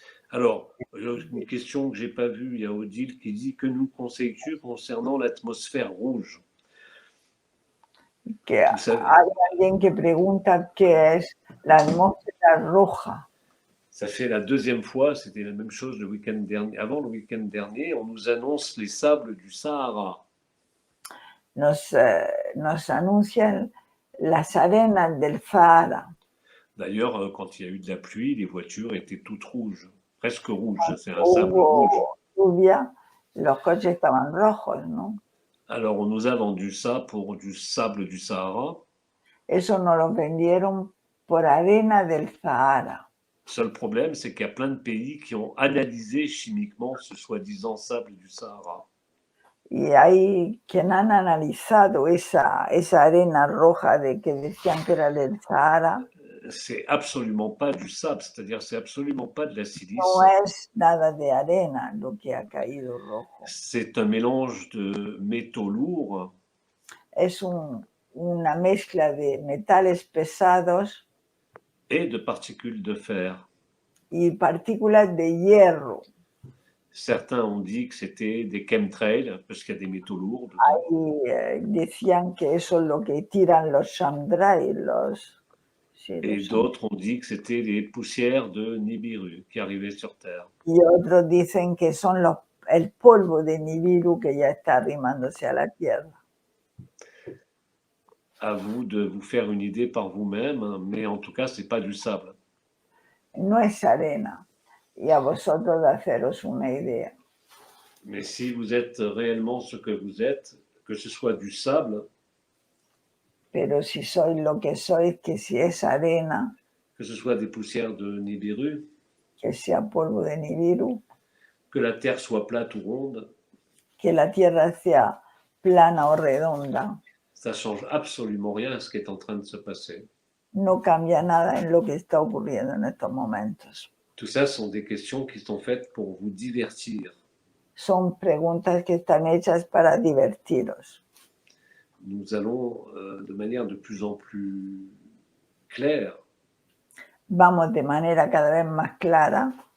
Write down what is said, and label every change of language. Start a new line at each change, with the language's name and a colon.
French: Alors, une question que je n'ai pas vue, il y a Odile qui dit que nous conseilles-tu concernant l'atmosphère rouge?
Spanish: Que hay alguien que pregunta qué es la atmósfera roja.
French: Ça fait la deuxième fois, c'était la même chose le week-end dernier. Avant le week-end dernier, on nous annonce les sables du Sahara.
Spanish: Nos anuncian las arenas del Sahara.
French: D'ailleurs, quand il y a eu de la pluie, les voitures étaient toutes rouges, presque rouges. C'est un sable rouge.
Spanish: Lluvia, los coches estaban rojos, ¿no?
French: Alors, on nous a vendu ça pour du sable du Sahara.
Spanish: Eso nos lo vendieron por arena del Sahara.
French: Seul problème, c'est qu'il y a plein de pays qui ont analysé chimiquement ce soi-disant sable du Sahara.
Spanish: Y hay quien han analizado esa arena roja de que decían que era del Sahara.
French: C'est absolument pas du sable, c'est-à-dire c'est absolument pas de la silice.
Spanish: No es nada de arena lo que ha caído rojo.
French: C'est un mélange de métaux lourds.
Spanish: Es una mezcla de metales pesados
French: et de particules de fer.
Spanish: Y partículas de hierro.
French: Certains ont dit que c'était des chemtrails, parce qu'il y a des métaux lourds dedans.
Spanish: Ahí decían que eso es lo que tiran los chemtrails,
French: et d'autres ont dit que c'était les poussières de Nibiru qui arrivaient sur Terre.
Spanish: Y otros dicen que son el polvo de Nibiru que ya está arrimándose a la Tierra.
French: À vous de vous faire une idée par vous-même, mais en tout cas, c'est pas du sable.
Spanish: No es arena. Y a vosotros de haceros una idea.
French: Mais si vous êtes réellement ce que vous êtes, que ce soit du sable,
Spanish: pero si sois lo que sois, que si es arena,
French: que ce soit des poussières de Nibiru,
Spanish: que sea polvo de Nibiru,
French: que la Terre soit plate ou ronde,
Spanish: que la Tierra sea plana o redonda,
French: ça change absolument rien à ce qui est en train de se passer.
Spanish: no cambia nada en lo que está ocurriendo en estos momentos.
French: Tout ça sont des questions qui sont faites pour vous divertir.
Spanish: Son preguntas que están hechas para divertiros.
French: Nous allons de manière de plus en plus claire
Spanish: Vamos de manera cada vez más clara,